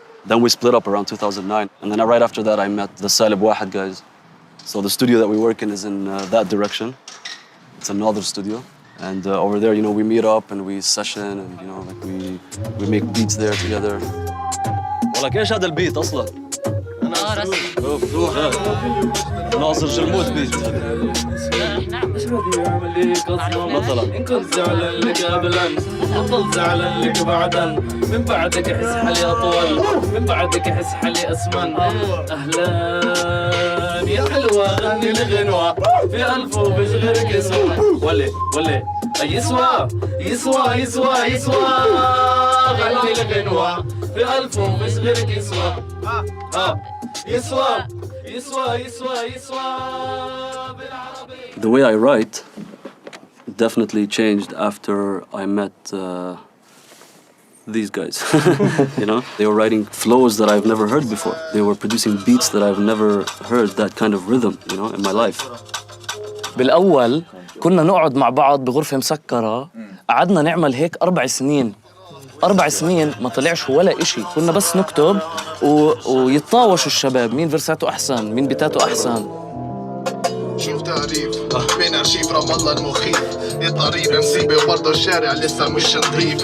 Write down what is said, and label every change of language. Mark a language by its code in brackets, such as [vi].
[en] Then we split up around 2009, and then right after that I met the Salib Wahed guys. So the studio that we work in is in that direction. It's another studio, and over there we meet up and we session, and we make beats there together. [ar] ولك ايش هذا البيت اصلا؟ انا رسمي روح ناصر جلموت بيت. مثلا ان كنت زعلان لك قبلا افضل زعلان لك بعدا من بعدك احس حالي اطول من بعدك احس حالي اسمن. اهلا يا حلوه غني الغنوه في الف وبش غيرك يسوى ولي يسوى يسوى يسوى يسوى غني الغنوه في ألف ومش غيرك يسوى يسوى يسوى يسوى يسوى بالعربي. [en] The way I write definitely changed after I met these guys. They were writing flows that I've never heard before. They were producing beats that I've never heard that kind of rhythm, in my life. [ar] بالأول كنا نقعد مع بعض بغرفة مسكرة، قعدنا نعمل هيك 4 سنين. 4 سنين ما طلعش ولا إشي، كنا بس نكتب ويتطاوشوا الشباب مين فرساته أحسن مين بيتاته أحسن. شوف تعريف بين أرشيف رام الله المخيف الضريب مصيبة وبرضه الشارع لسه مش نظيف.